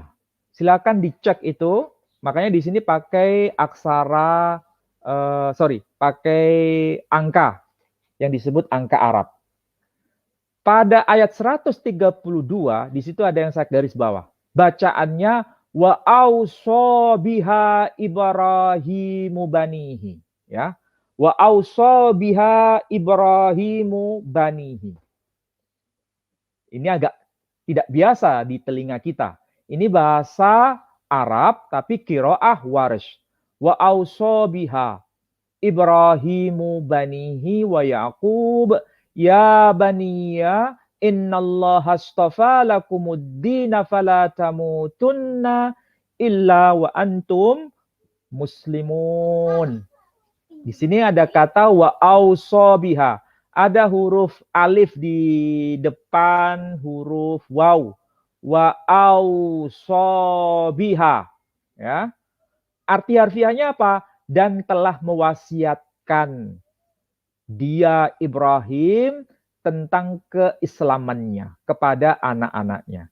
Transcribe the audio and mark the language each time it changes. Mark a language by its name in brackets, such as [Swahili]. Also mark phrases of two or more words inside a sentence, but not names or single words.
[Indonesian] Silakan dicek itu. Makanya di sini pakai aksara, pakai angka yang disebut angka Arab. Pada ayat 132, di situ ada yang saya garis bawah. [Arabic] Bacaannya وأوصى بها إبراهيم بنيه, ya. وأوصى بها إبراهيم بنيه. [Indonesian] Ini agak tidak biasa di telinga kita. Ini bahasa Arab tapi qiraah Warsh. [Arabic] وأوصى بها إبراهيم بنيه ويعقوب يا بني إن الله اصطفى لكم الدين فلا تموتن إلا وأنتم مسلمون. [Indonesian] Di sini ada kata [Arabic] وأوصى بها. [Indonesian] Ada huruf alif di depan huruf waw. [Arabic] وأوصى بها. Ya. [Indonesian] Arti harfiahnya apa? Dan telah mewasiatkan dia Ibrahim tentang keislamannya kepada anak-anaknya.